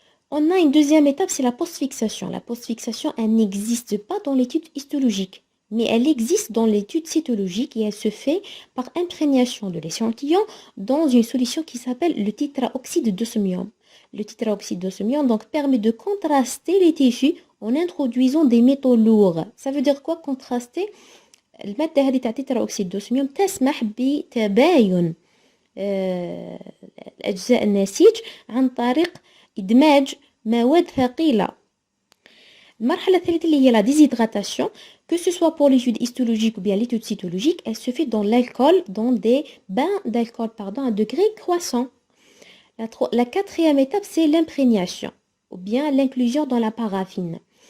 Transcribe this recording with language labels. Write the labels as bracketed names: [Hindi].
[French] On a une deuxième étape, c'est la postfixation. La postfixation, elle n'existe pas dans l'étude histologique, mais elle existe dans l'étude cytologique et elle se fait par imprégnation de l'échantillon dans une solution qui s'appelle le tétraoxyde d'osmium. Le tétraoxyde d'osmium donc permet de contraster les tissus en introduisant des métaux lourds. Ça veut dire quoi contraster? [Arabic] المادة هذه تاع تتراوكسيد دوسميوم تسمح بتباين الأجزاء النسيج عن طريق إدماج مواد ثقيلة. المرحلة الثالثة اللي هي [French] la déshydratation, que ce soit pour l'étude histologique ou bien l'étude cytologique, elle se fait dans l'alcool, dans des bains d'alcool à degré croissant. La quatrième étape, c'est l'imprégnation ou bien l'inclusion dans la paraffine.